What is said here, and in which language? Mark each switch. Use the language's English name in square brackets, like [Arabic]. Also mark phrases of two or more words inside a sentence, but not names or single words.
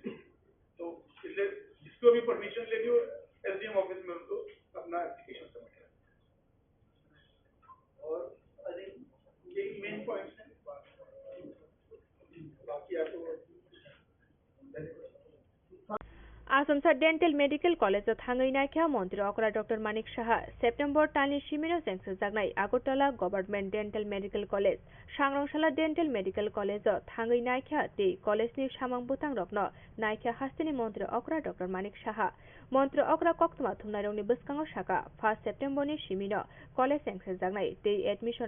[Hindi] तो इसलिए जिसको भी परमिशन लेनी हो [English] SDM office [Hindi] में उनको अपना [English] application submit [Hindi] करें. और [English] I think [Hindi] यही [English] main points [Hindi] हैं. बाकी आपको [Kok Borok] आसामसा [English] dental medical college [Kok Borok] थाङै नायख्या मन्त्री अकरा डक्टर मानिक साहा सेप्टेम्बर तालनि सिमिनो जेंसो जागनाय आगरतला [English] government dental medical college [Kok Borok] सांग्रांशाला [English] dental medical college [Kok Borok] थाङै नायख्या ते कलेजनि सामां बुतां रक्न नायख्या हास्तिनि मन्त्री अकरा डक्टर मानिक साहा मन्त्री अकरा कक्तमा थुमनायरंनि बसकाङाव साका 1 सेप्टेम्बरनि सिमिनो कलेज जेंसो जागनाय ते एडमिशन